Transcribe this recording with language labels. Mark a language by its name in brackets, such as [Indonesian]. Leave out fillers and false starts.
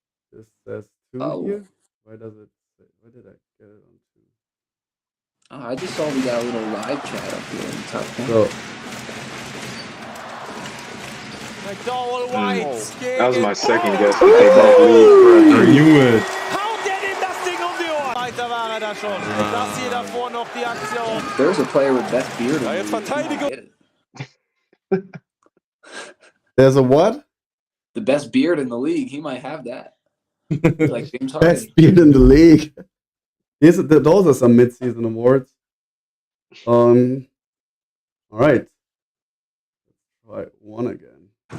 [English] This says 2 Oh. here. Why does it say? Why did I get it on 2? Oh, I just saw we got a little live chat up here in the top corner. So McDowell White That was my second guess. Oh. But they both lead I correctly. knew it. [German] Haut der ihm das Ding um die Ohren. Weiter war da schon. Das hier davor noch die Aktion. [English] There's a player with best beard. [German] Ja, jetzt Verteidigung. [English] there's a what? The best beard in the league. He might have that. Like James Harden. Best beard in the league. Those are some mid-season awards. All right. Let's try one again.